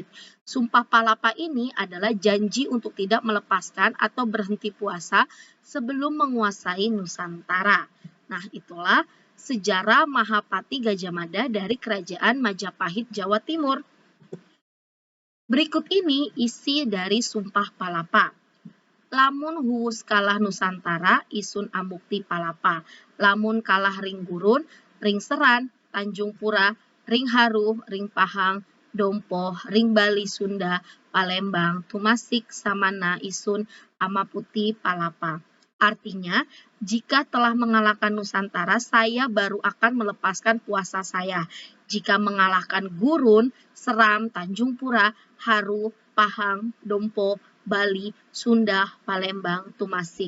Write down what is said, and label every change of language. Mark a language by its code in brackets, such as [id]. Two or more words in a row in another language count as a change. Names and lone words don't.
[id] Sumpah Palapa ini adalah janji untuk tidak melepaskan atau berhenti puasa sebelum menguasai Nusantara. Nah, itulah sejarah Mahapati Gajah Mada dari Kerajaan Majapahit, Jawa Timur. Berikut ini isi dari Sumpah Palapa. [kaw] Lamun huwus kalah Nusantara, isun amukti palapa. Lamun kalah ring gurun, ring seran, Tanjung Pura, ring haru, ring pahang, dompoh, ring Bali Sunda, Palembang, Tumasik, Samana, isun amaputi palapa. [id] Artinya, jika telah mengalahkan Nusantara, saya baru akan melepaskan puasa saya. Jika mengalahkan Gurun, Seram, Tanjung Pura, Haru, Pahang, Dompo, Bali, Sunda, Palembang, Tumasik.